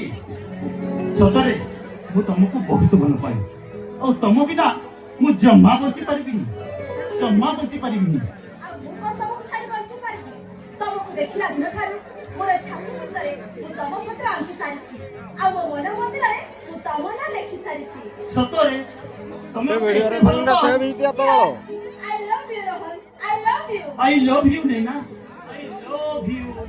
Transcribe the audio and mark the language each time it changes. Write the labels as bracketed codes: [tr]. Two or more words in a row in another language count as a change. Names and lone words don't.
[or] ସତରେ ମୁଁ ତମକୁ ବହୁତ ଭଲ ପାଏ ଆଉ ତମ ବିନା ମୁଁ ଜମା ବଞ୍ଚି ପାରିବିନି। ଆଉ ମୁଁ କଣ ତମକୁ ଛାଡ଼ି ବଞ୍ଚି ପାରିବି? ତମକୁ ଦେଖିଲା ଦିନ ଠାରୁ ମୋର ଛାତି ଭିତରେ ମୁଁ ତମ ପତ୍ର ଆଙ୍କି ସାରିଛି ଆଉ ମୋ ମନ ମନ୍ଦିରରେ ମୁଁ ତମ ନାଁ ଲେଖି ସାରିଛି। ସତରେ ତମେ [en] I love you ରୋହନ I love you ନैନା I love you।